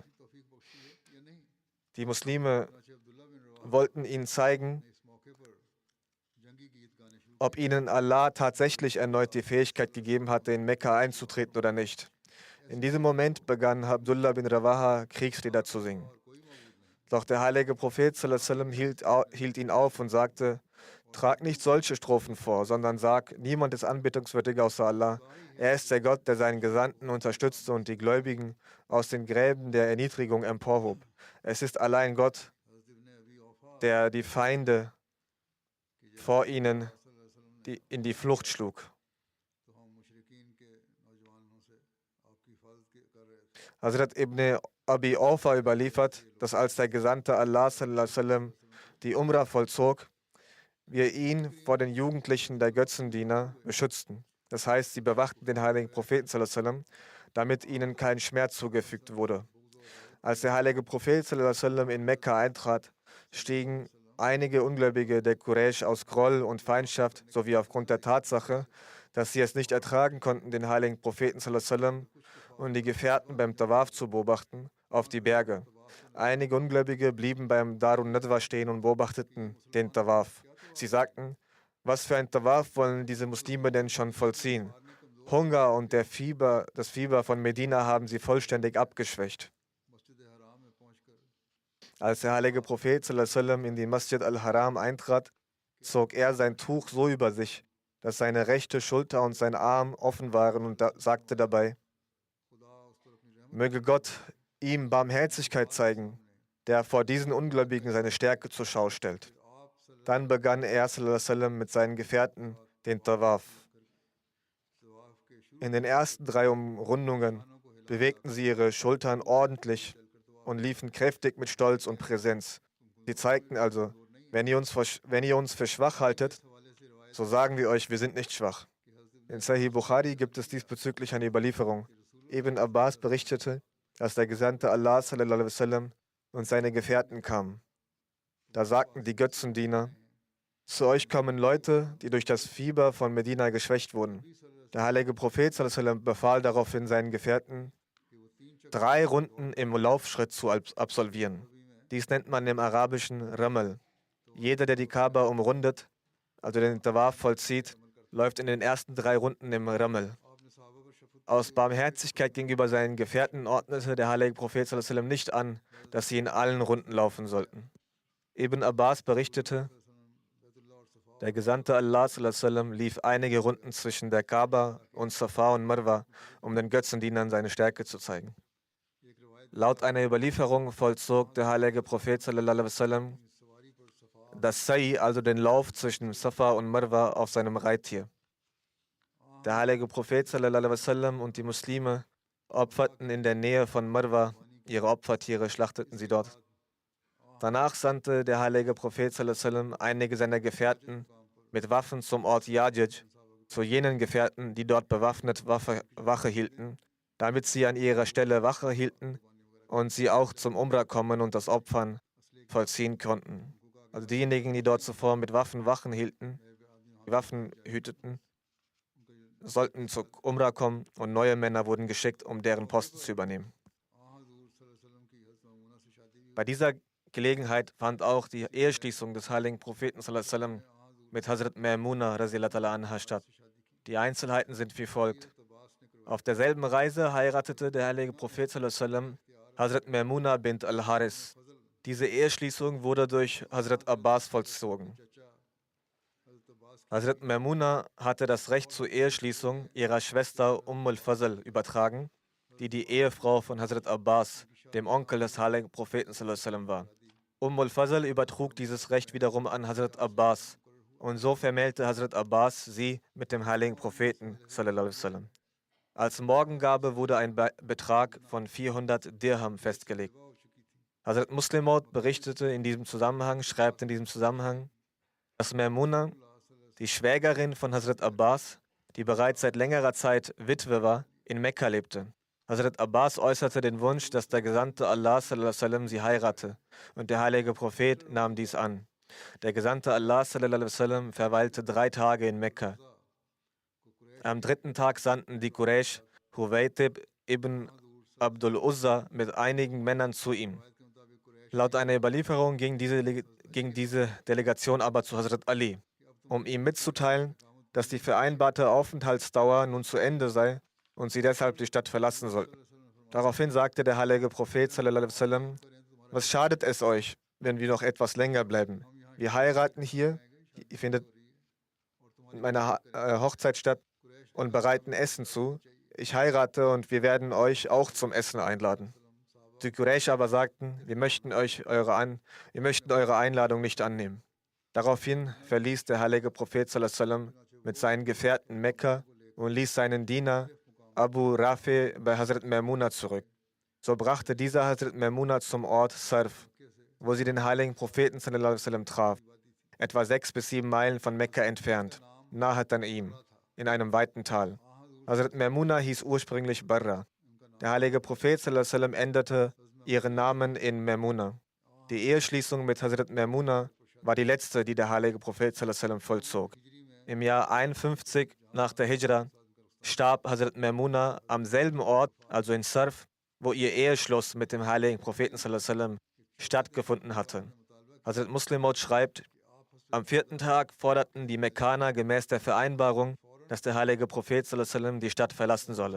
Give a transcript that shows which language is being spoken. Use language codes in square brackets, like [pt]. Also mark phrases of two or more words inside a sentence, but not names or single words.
[de] Die Muslime wollten ihnen zeigen, ob ihnen Allah tatsächlich erneut die Fähigkeit gegeben hatte, in Mekka einzutreten oder nicht. In diesem Moment begann Abdullah bin Rawaha Kriegslieder zu singen. Doch der heilige Prophet [ar] صلى الله عليه وسلم [de] hielt ihn auf und sagte: Trag nicht solche Strophen vor, sondern sag: Niemand ist anbetungswürdig außer Allah. Er ist der Gott, der seinen Gesandten unterstützte und die Gläubigen aus den Gräben der Erniedrigung emporhob. Es ist allein Gott, der die Feinde vor ihnen in die Flucht schlug. Hazrat Ibn Abi Awfa überliefert, dass als der Gesandte Allah [ar] صلى الله عليه وسلم [de] die Umrah vollzog, wir ihn vor den Jugendlichen der Götzendiener beschützten. Das heißt, sie bewachten den heiligen Propheten [ar] صلى الله عليه وسلم, [de] damit ihnen kein Schmerz zugefügt wurde. Als der heilige Prophet [ar] صلى الله عليه وسلم [de] in Mekka eintrat, stiegen einige Ungläubige der Quraysh aus Groll und Feindschaft sowie aufgrund der Tatsache, dass sie es nicht ertragen konnten, den heiligen Propheten [ar] صلى الله عليه وسلم [de] und die Gefährten beim Tawaf zu beobachten, auf die Berge. Einige Ungläubige blieben beim Darun Nadwa stehen und beobachteten den Tawaf. Sie sagten: Was für ein Tawaf wollen diese Muslime denn schon vollziehen? Hunger und das Fieber von Medina haben sie vollständig abgeschwächt. Als der heilige Prophet [ar] صلى الله عليه وسلم [de] in die Masjid al-Haram eintrat, zog er sein Tuch so über sich, dass seine rechte Schulter und sein Arm offen waren und sagte dabei: Möge Gott ihm Barmherzigkeit zeigen, der vor diesen Ungläubigen seine Stärke zur Schau stellt. Dann begann er [ar] صلى الله عليه وسلم [de] mit seinen Gefährten den Tawaf. In den ersten 3 Umrundungen bewegten sie ihre Schultern ordentlich und liefen kräftig mit Stolz und Präsenz. Sie zeigten also, wenn ihr uns für schwach haltet, so sagen wir euch, wir sind nicht schwach. In Sahih Bukhari gibt es diesbezüglich eine Überlieferung. Ibn Abbas berichtete, dass der Gesandte Allah [ar] صلى الله عليه وسلم [de] und seine Gefährten kamen. Da sagten die Götzendiener: Zu euch kommen Leute, die durch das Fieber von Medina geschwächt wurden. Der heilige Prophet [ar] صلى الله عليه وسلم [de] befahl daraufhin seinen Gefährten, 3 Runden im Laufschritt zu absolvieren. Dies nennt man im Arabischen Ramal. Jeder, der die Kaaba umrundet, also den Tawaf vollzieht, läuft in den ersten 3 Runden im Ramal. Aus Barmherzigkeit gegenüber seinen Gefährten ordnete der heilige Prophet [ar] صلى الله عليه وسلم [de] nicht an, dass sie in allen Runden laufen sollten. Ibn Abbas berichtete, der Gesandte Allah [ar] صلى الله عليه وسلم [de] lief einige Runden zwischen der Kaaba und Safa und Marwa, um den Götzendienern seine Stärke zu zeigen. Laut einer Überlieferung vollzog der heilige Prophet [ar] صلى الله عليه وسلم [de] das Sa'i, also den Lauf zwischen Safa und Marwa, auf seinem Reittier. Der heilige Prophet [ar] صلى الله عليه وسلم [de] und die Muslime opferten in der Nähe von Marwa ihre Opfertiere, schlachteten sie dort. Danach sandte der heilige Prophet [ar] صلى الله عليه وسلم [de] einige seiner Gefährten mit Waffen zum Ort Yajij, zu jenen Gefährten, die dort bewaffnet Wache hielten, damit sie an ihrer Stelle Wache hielten und sie auch zum Umrah kommen und das Opfern vollziehen konnten. Also diejenigen, die dort zuvor mit Waffen Wachen hielten, die Waffen hüteten, sollten zur Umrah kommen und neue Männer wurden geschickt, um deren Posten zu übernehmen. Bei dieser Gelegenheit fand auch die Eheschließung des heiligen Propheten [ar] صلى الله عليه وسلم [de] mit Hazrat Maimuna [ar] رضي الله عنها [de] statt. Die Einzelheiten sind wie folgt. Auf derselben Reise heiratete der heilige Prophet [ar] صلى الله عليه وسلم [de] Hazrat Maimuna bint al-Haris. Diese Eheschließung wurde durch Hazrat Abbas vollzogen. Hazrat Maimuna hatte das Recht zur Eheschließung ihrer Schwester al-Fazl übertragen, die die Ehefrau von Hazrat Abbas, dem Onkel des heiligen Propheten [ar] صلى الله عليه وسلم [de] war. al-Fazl übertrug dieses Recht wiederum an Hazrat Abbas und so vermählte Hazrat Abbas sie mit dem heiligen Propheten [ar] صلى الله عليه وسلم. [de] Als Morgengabe wurde ein Betrag von 400 Dirham festgelegt. Hazrat Muslim Maud berichtete in diesem Zusammenhang, schreibt in diesem Zusammenhang, dass Maimuna, die Schwägerin von Hazrat Abbas, die bereits seit längerer Zeit Witwe war, in Mekka lebte. Hazrat Abbas äußerte den Wunsch, dass der Gesandte Allah [ar] صلى الله عليه وسلم [de] sie heirate, und der heilige Prophet nahm dies an. Der Gesandte Allah [ar] صلى الله عليه وسلم [de] verweilte 3 Tage in Mekka. Am 3. Tag sandten die Quraysh Huwaytib ibn Abdul Uzza mit einigen Männern zu ihm. Laut einer Überlieferung ging diese Delegation aber zu Hazrat Ali, um ihm mitzuteilen, dass die vereinbarte Aufenthaltsdauer nun zu Ende sei und sie deshalb die Stadt verlassen sollten. Daraufhin sagte der heilige Prophet [ar] صلى الله عليه وسلم: [de] Was schadet es euch, wenn wir noch etwas länger bleiben? Wir heiraten hier, ihr findet in meiner Hochzeit statt, und bereiten Essen zu. Ich heirate und wir werden euch auch zum Essen einladen. Die Quraysh aber sagten, wir möchten eure Einladung nicht annehmen. Daraufhin verließ der heilige Prophet [ar] صلى الله عليه وسلم [de] mit seinen Gefährten Mekka und ließ seinen Diener Abu Rafi bei Hazrat Maimuna zurück. So brachte dieser Hazrat Maimuna zum Ort Sarf, wo sie den heiligen Propheten [ar] صلى الله عليه وسلم [de] traf, etwa 6 bis 7 Meilen von Mekka entfernt, nahe an ihm, in einem weiten Tal. Hazrat Maimuna hieß ursprünglich Barra. Der heilige Prophet [ar] صلى الله عليه وسلم [de] änderte ihren Namen in Maimuna. Die Eheschließung mit Hazrat Maimuna war die letzte, die der heilige Prophet [ar] صلى الله عليه وسلم [de] vollzog. Im Jahr 51 nach der Hijra starb Hazrat Maimuna am selben Ort, also in Sarf, wo ihr Eheschluss mit dem heiligen Propheten [ar] صلى الله عليه وسلم [de] stattgefunden hatte. Hazrat Muslim Maud schreibt, am 4. Tag forderten die Mekkaner gemäß der Vereinbarung, dass der heilige Prophet [ar] صلى الله عليه وسلم [de] die Stadt verlassen solle.